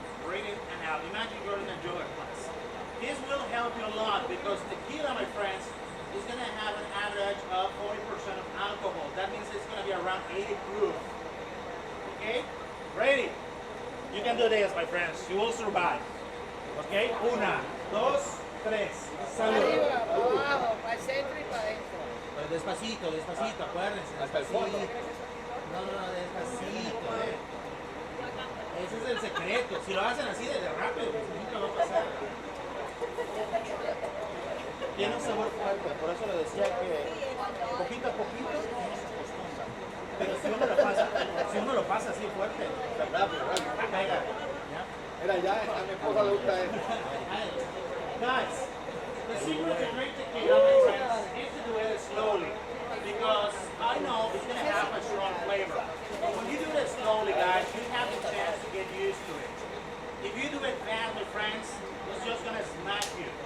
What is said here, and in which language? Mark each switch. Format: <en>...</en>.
<en>Breathe in and out. Imagine you're in a yoga class. This will help you a lot because tequila, my friends, is going to have an average of 40% of alcohol. That means it's going to be around 80 proof. Okay? Ready? You can do this, my friends. You will survive. Okay?</en> <es>Una, dos, tres. Salud. Arriba, abajo, para el centro y para adentro. Pero despacito, despacito, acuérdense. Despacito. No, despacito. Ese es el secreto. Si lo hacen así de rápido, pues nunca va a pasar. Tiene un sabor fuerte, por eso le decía que poquito a poquito uno se acostumbra. Pero si uno lo pasa así fuerte, pega. Mira, ya a mi esposa le gusta esto.</es> <en>Guys, the secret to drink tequila, my friends, is to do it slowly. Because I know it's going to have a strong flavor. But when you do it slowly, guys, you have the chance to get used to it. If you do it fast, my friends, it's just going to smack you.</en>